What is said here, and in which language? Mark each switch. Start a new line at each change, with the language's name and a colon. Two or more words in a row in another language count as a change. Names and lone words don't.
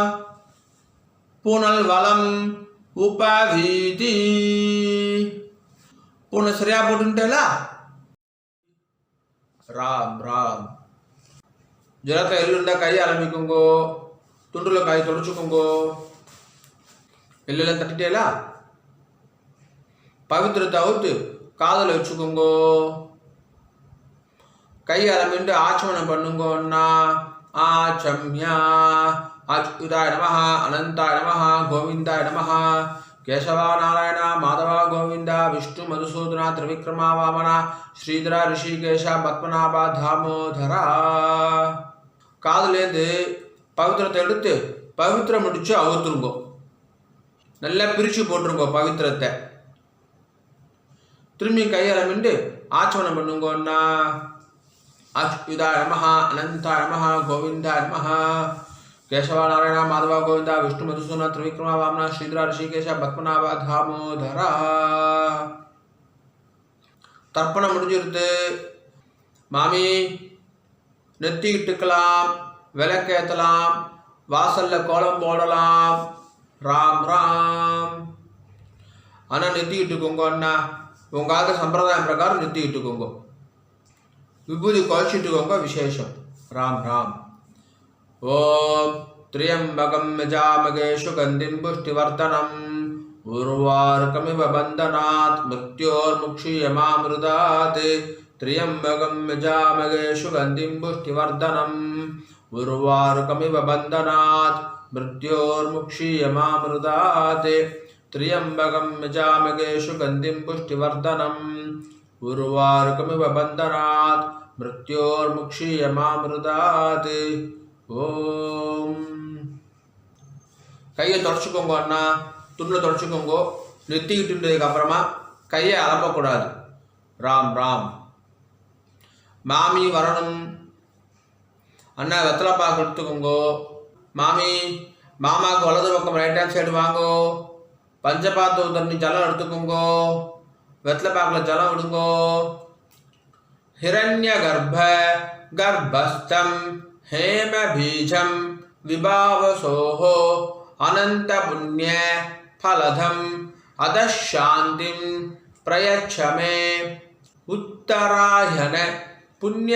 Tamil: பூனல் வளம் உபவீதி பூனை சரியா போட்டுட்டேலா ராம் ராம் ஜலத்தை எள்ளுண்டா கை ஆரம்பிக்குங்கோ துண்டுல கை தொடச்சுக்கோங்கோ எல்லாம் தட்டிட்டேலா பவித்திரத்தை அவுத்து காதல வச்சுக்கோங்கோ கை ஆரம்பிட்டு ஆச்சமனம் பண்ணுங்கோன்னா ஆச்சம்யா
Sanskrit: अच्युताय नमः अनंताय नमः गोविंदाय नमः केशवा नारायण माधव गोविंद विष्णु मधुसूदन त्रिविक्रमा वामना श्रीधर ऋषिकेश पद्मनाभ दामोदर
Tamil: காதுலேருந்து பவித்திரத்தை எடுத்து பவித்திரம் முடிச்சு அவுத்துருங்கோ நல்லா பிரித்து போட்டுருங்கோ பவித்திரத்தை திரும்பி கையாளமிண்டு ஆச்சமனம் பண்ணுங்கோன்னா
Sanskrit: अच्युताय नमः अनंताय नमः गोविंदाय नमः केशवा नारायण माधव गोविंद विष्णु मधुसूदन त्रिविक्रमा वामना श्रीधर ऋषिकेश पद्मनाभ दामोदर
Tamil: தர்ப்பணம் முடிஞ்சிருது மாமி நெத்தி இட்டுக்கலாம் விளக்கேற்றலாம் வாசல்ல கோலம் போடலாம் ராம் ராம் ஆனால் நெத்தி இட்டுக்கோங்க அண்ணா உங்கள் சம்பிரதாயம் பிரகாரம் நெத்தி இட்டுக்கோங்க விபூதி குழச்சிட்டுக்கோங்க விசேஷம் ராம் ராம் ஓம்
Sanskrit: त्र्यंबकं यजामहे सुगन्धिं पुष्टिवर्धनम् उर्वारुकमिव बन्धनात् मृत्योर्मुक्षीयमामृतात् त्र्यंबकं यजामहे सुगन्धिं पुष्टिवर्धनम् उर्वारुकमिव बन्धनात् मृत्योर्मुक्षीयमामृतात् त्र्यंबकं यजामहे सुगन्धिं पुष्टिवर्धनम् उर्वारुकमिव बन्धनात् मृत्योर्मुक्षीयमामृतात् ஓம்.
Tamil: கையை தொடச்சிக்கோங்க அண்ணா, துணில் தொடச்சிக்கோங்க. நெத்திக்கிட்டுன்றதுக்கு அப்புறமா கையை அலப்பக்கூடாது. ராம் ராம். மாமி வரணும். அண்ணா வெத்தலை பாக்கு எடுத்துக்கோங்கோ. மாமி மாமாவுக்கு வலது பக்கம்
English: right hand side
Tamil: வாங்கோ. பஞ்சபாத்து தண்ணி ஜலம் எடுத்துக்கோங்கோ. வெத்தலை பாக்கில் ஜலம் விடுங்கோ.
Sanskrit: हिरण्य गर्भ गर्भस्थं हेम बीजं विभावसोः अनंत पुण्य फलधम अदशांतिं प्रयच्छ मे उत्तरायण पुण्य